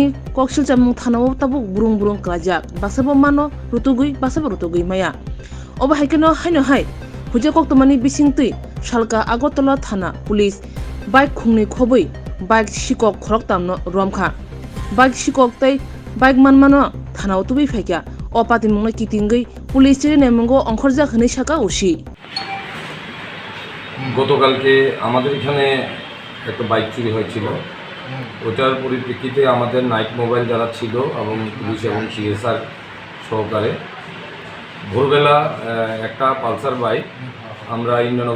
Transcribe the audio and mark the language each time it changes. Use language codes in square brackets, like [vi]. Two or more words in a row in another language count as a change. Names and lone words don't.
[trp] koksil chamung thanao tabuk burung burung klajak basabo mano rutugui basabo rutugui maya oba haikeno haino hai huje koktumani bisingtui salka agotala thana police bike khungni khobui bike sikok khorok tamno romkha bike sikok tei bike manmano thanao tubi phaikya opati mungna kitingui police এর নেমঙ্গো অংখরজা খনি শাকা উসি [bn] গতকালকে আমাদের এখানে একটা বাইক চুরি হয়েছিল ওটার পরিপ্রেক্ষিতে আমাদের নাইট মোবাইল যারা ছিল এবং পুলিশ এবং সিএসআর সহকারে ভোরবেলা একটা পালসার বাইক আমরা ইন্দ্রনগর